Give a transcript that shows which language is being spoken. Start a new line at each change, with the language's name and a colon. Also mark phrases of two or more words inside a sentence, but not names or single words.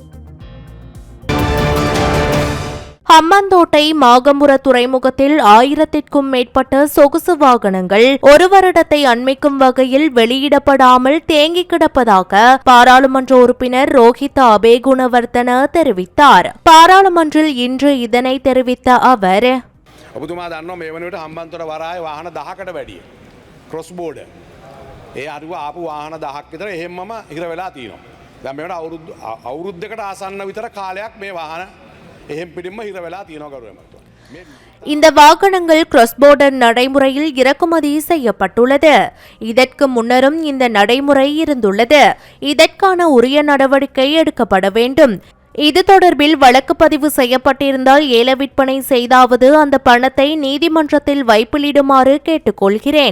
Tamil: ஹம்பாந்தோட்டை மாகமுர துறைமுகத்தில் 1000க்கும் மேற்பட்ட சொகுசு வாகனங்கள் ஒரு வருடத்தை அண்மிக்கும் வகையில் வெளியிடப்படாமல் தேங்கி கிடப்பதாக பாராளுமன்ற உறுப்பினர் ரோஹித அபேகுணவர்தன தெரிவித்தார். பாராளுமன்றில் இன்று இதனை தெரிவித்த அவர்,
Sinhala: ඔබතුමා දන්නවා මේ වන විට හම්බන්තොට වරාය වාහන 10කට වැඩිය
English: cross border
Sinhala: ඒ අරුව ආපු වාහන 10ක් විතර එහෙම්මම හිර වෙලා තියෙනවා. දැන් මේකට අවුරුද්දකට ආසන්න විතර කාලයක් මේ වාහන
Tamil: இந்த வாகனங்கள்
English: cross border
Tamil: நடைமுறையில் இறக்குமதி செய்யப்பட்டுள்ளது. இதற்கு முன்னரும் இந்த நடைமுறை இருந்துள்ளது. இதற்கான உரிய நடவடிக்கை எடுக்கப்பட வேண்டும். இது தொடர்பில் வழக்கு பதிவு செய்யப்பட்டிருந்தால் ஏல விற்பனை செய்தாவது அந்த பணத்தை நீதிமன்றத்தில் வைப்பிலிடுமாறு கேட்டுக்கொள்கிறேன்.